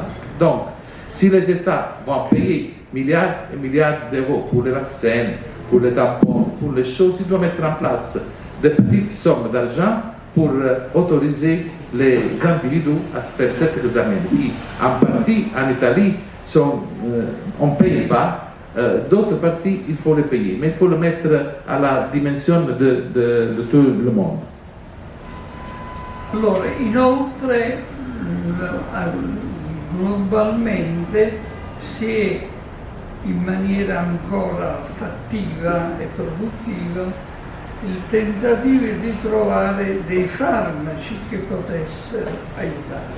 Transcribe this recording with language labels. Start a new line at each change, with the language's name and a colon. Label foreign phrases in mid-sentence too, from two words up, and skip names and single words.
French: Donc, si les États vont payer milliards et milliards d'euros pour les vaccins, pour les tampons, pour les choses, ils doivent mettre en place des petites sommes d'argent pour autoriser les individus à se faire cet examen, qui en partie en Italie on ne paye pas, d'autres parties il faut les payer, mais il faut le mettre à la dimension de tout le monde.
Italian: Allora, inoltre, globalmente si è in maniera ancora fattiva e produttiva il tentativo di trovare dei farmaci che potessero aiutare.